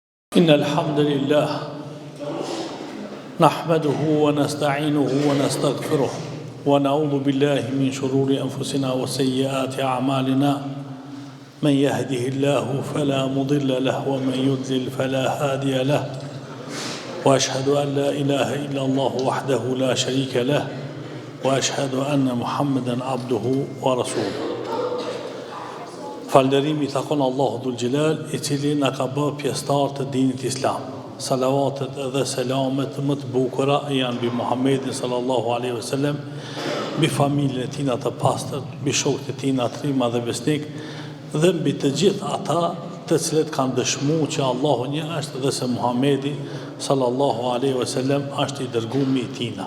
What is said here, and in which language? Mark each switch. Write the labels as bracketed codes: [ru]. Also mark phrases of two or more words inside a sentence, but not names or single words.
[ar] إن الحمد لله نحمده ونستعينه ونستغفره ونعوذ بالله من شرور أنفسنا وسيئات أعمالنا من يهده الله فلا مضل له ومن يضلل فلا هادي له وأشهد أن لا إله إلا الله وحده لا شريك له وأشهد أن محمدا عبده ورسوله. [sq] Falënderimi i takon Allahu [ar] ذو الجلال, [sq] i cili na ka bërë pjesëtar të dinit islam. Salavatet dhe selamet më të bukura janë mbi Muhammedin [ar] صلى الله عليه وسلم, [sq] mbi familjen e tij të pastër, mbi shokët e tij të rima dhe besnik, dhe mbi të gjithë ata të cilët kanë dëshmuar që Allahu një është dhe se Muhammedi [ar] صلى الله عليه وسلم [sq] është i dërguari i tij.